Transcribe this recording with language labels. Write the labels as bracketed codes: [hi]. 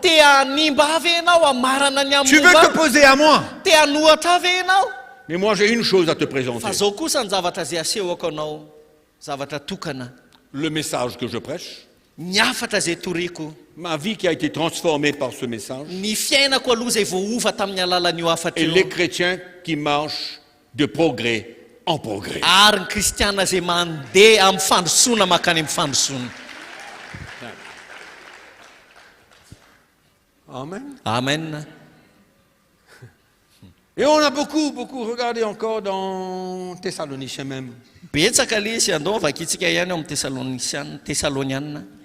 [mg] te hanimba ave ianao, hamarana ny [fr] tu veux [mg] amomba, [fr] t'opposer à moi. [mg] te hanohatra ave ianao. [fr] Mais moi j'ai une chose à te présenter, [mg] Fa zao kosa ny zavatra zay asehoko anao, zavatra tokana, [fr] le message que je prêche, [mg] ny afatra zay toriko, [fr] ma vie qui a été transformée par ce message, [mg] ny fiainako aloha zay voova tamin'ny alalan'io afatra [fr] et [mg] io, [fr] les chrétiens qui marchent de progrès en progrès. [mg] ary ny kristiana zay mandeha amin'ny fandrosoana makany amin'ny fandrosoana. Amen. Amen. [fr] Et on a beaucoup regardé encore dans Thessaloniciens même. [mg] Betsaka le izy andovaka itsika ihany eo amin'ny Thessaloniana.